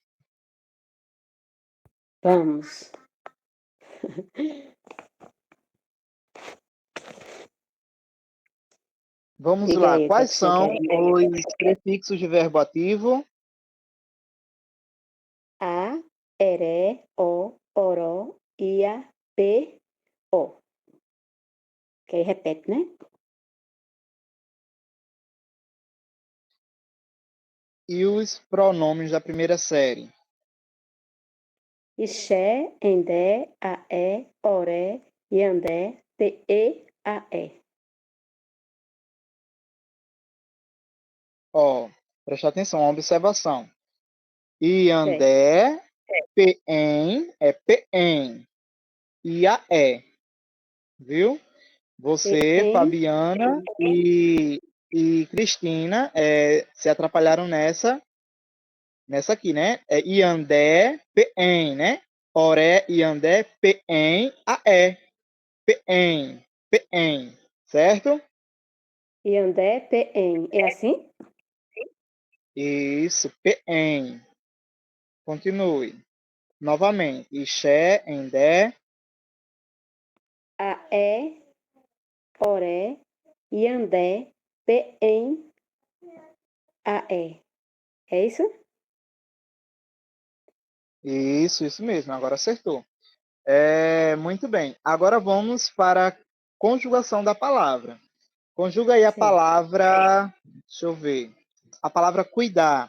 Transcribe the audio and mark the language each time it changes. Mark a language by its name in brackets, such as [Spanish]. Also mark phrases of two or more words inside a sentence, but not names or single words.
[Portuguese] Vamos. Vamos Diga lá. aí o que é Quais que você são quer. os prefixos de verbo ativo? A, [Tupí] eré, o, oró, ia, p, o. [Portuguese] Que aí repete, né? E os pronomes da primeira série? [Tupí] Ixé, endé, aé, oré, iandé, te, aé. [Portuguese] Ó, preste atenção, uma observação. Certo. [Tupí] Iandé, Pem, é Pem. [Portuguese] Iaé, viu? Você, Pem, Fabiana e Cristina se atrapalharam nessa aqui, né? [Tupí] Iandé, Pem, né? Oré, Iandé, Pem, Aé. Pem, Pem, [Portuguese] certo? [Tupí] iandé, pem. [Portuguese] É assim? Isso, Pem. Continue. Novamente. [Tupí] Ixé, Endé. Aé, oré, iandé, pem, aé. [Portuguese] É isso? Isso mesmo. Agora acertou. Muito bem. Agora vamos para a conjugação da palavra. Conjuga aí a Certo. palavra. Deixa eu ver. A palavra cuidar.